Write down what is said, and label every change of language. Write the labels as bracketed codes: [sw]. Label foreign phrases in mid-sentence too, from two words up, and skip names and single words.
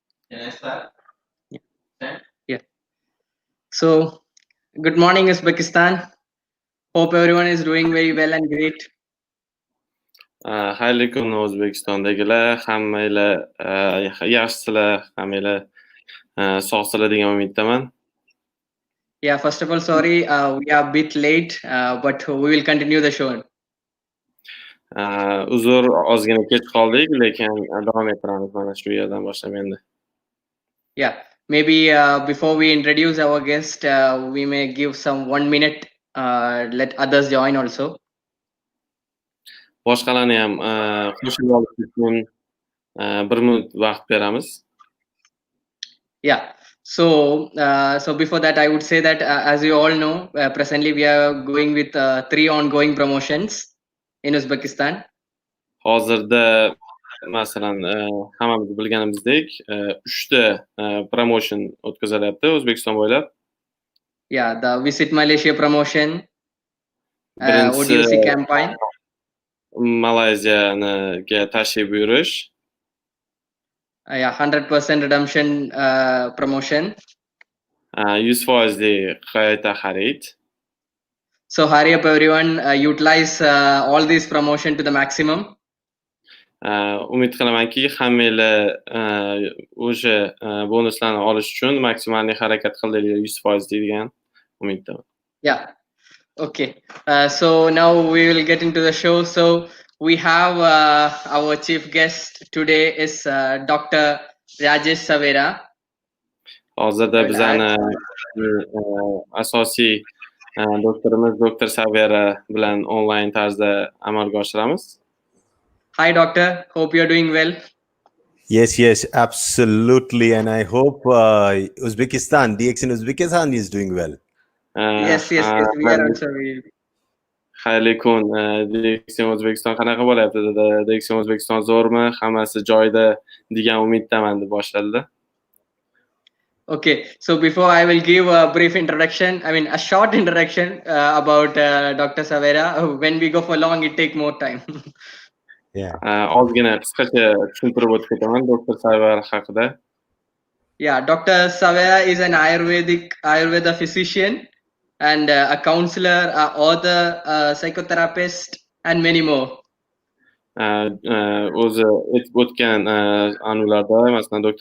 [en] Can I start? Yeah. Yeah. So, good morning, Uzbekistan. Hope everyone is doing very well and great. [uz] Xayrli kun O'zbekistondagilar, hammanglar yaxshilar, hammanglar sog'sizlar degan umiddaman. [en] Yeah, first of all, sorry, we are a bit late, but we will continue the show. [uz] Uzr, ozgina kech qoldik, lekin davom ettiramiz mana shu yerdan boshlab endi. [en] Yeah, maybe before we introduce our guest, we may give some 1 minute, let others join also. [uz] Boshqalarni ham qo'shilib olish uchun 1 minut vaqt beramiz. [en] Yeah. So before that, I would say that as you all know, presently we are going with 3 ongoing promotions in Uzbekistan. [uz] Hozirda masalan hammamiz bilganimizdek 3 ta promotion o'tkazilyapti O'zbekiston bo'ylab. [en] Yeah, the Visit Malaysia promotion, [uz] Birinchisi [en] ODOC campaign. [uz] Malayziyaga tashrif buyurish. [en] Yeah, 100% redemption promotion. [uz] 100% qayta xarid. [en] So hurry up, everyone. Utilize all these promotion to the maximum. [uz] Umid qilamanki, hammanglar o'sha bonuslarni olish uchun maksimalniy harakat qildinglar 100% degan umiddaman. [en] Yeah. Okay. So now we will get into the show. So we have our chief guest today is Dr. Rajesh Savera. [uz] Hozirda bizani asosiy doktorimiz Dr Savera bilan onlayn tarzda amalga oshiramiz. [en] Hi, doctor. Hope you're doing well. Yes, absolutely. And I hope Uzbekistan, DXN Uzbekistan is doing well. Yes. We are also very... [uz] Xayrli kun. DXN Uzbekistan qanaqa bo'lyapti dedi. DXN Uzbekistan zo'rmi? Hammasi joyida degan umiddaman deb boshladi. [en] Okay, so before I will give a brief introduction, I mean a short introduction about Dr. Savera. When we go for long, it take more time. Yeah. [uz] Ozgina qisqacha tushuntirib o'tib ketaman Dr. Savera haqida. [en] Yeah, Dr. Savera is an Ayurveda physician and a counselor, a author, a psychotherapist, and many more. [uz] O'zi o'tgan an'ularda masalan Dr.